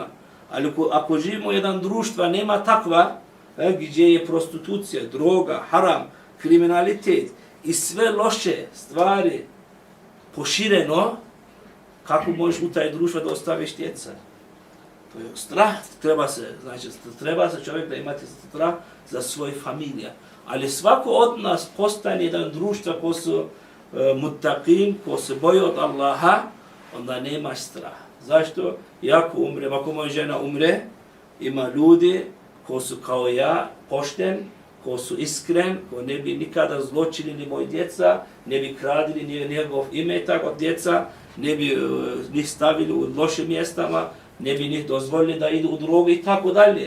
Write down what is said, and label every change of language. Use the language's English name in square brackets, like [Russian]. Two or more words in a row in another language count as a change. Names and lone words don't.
[Bosnian] Ali ako živimo u jedan društva, nema takva, gdje je prostitucija, droga, haram, kriminalitet i sve loše stvari pošireno, kako možeš u taj društvo da ostaviš djeca? To je strah, treba se čovjek da imate strah za svoje familije. Ali svako od nas postane jedan društvo ko su muttaqin, ko se boji od Allaha, onda nemaš strah. Zašto? Ako umrem, ako moja žena umre, ima ljudi ko su kao ja, pošten, ko su iskren, ko ne bi nikada zločinili moji djeca, ne bi kradili ni njegov imetak od djeca, ne bi njih stavili u loše mjestama, ne bi njih dozvolili da idu u drogu i tako dalje.